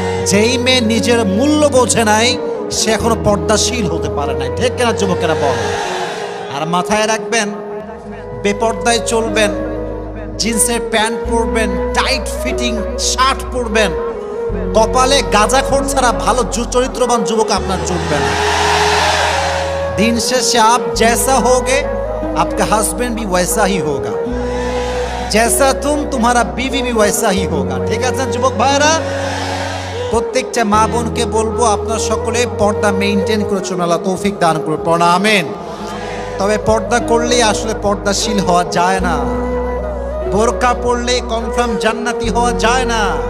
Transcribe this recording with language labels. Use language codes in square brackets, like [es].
[bn] যেই মেয়ে নিজের মূল্য বোঝে নাই সে এখনো পর্দাশীল হতে পারে নাই। ঠিক কিনা যুবকেরা বল? আর মাথায় রাখবেন, বেপর্দায় চলবেন, জিন্সের প্যান্ট পরবেন, টাইট ফিটিং শার্ট পরবেন, কপালে গাঁজাখোর ছাড়া ভালো চরিত্রবান যুবক আপনার চলবে না। [hi] दिन से आप जैसा होगे आपका हस्बैंड भी वैसा ही होगा, जैसा तुम्हारा बीवी भी वैसा ही होगा। [bn] ঠিক আছে যুবক ভাইরা, প্রত্যেকটা মা বোনকে বলবো আপনারা সকলে পর্দা মেইনটেইন করে চলুন, আল্লাহ তৌফিক দান করুন, পড়া আমিন। তবে পর্দা করলেই আসলে পর্দাশীল হওয়া যায় না, বোরকা পরলে কনফার্ম জান্নাতি হওয়া যায় না।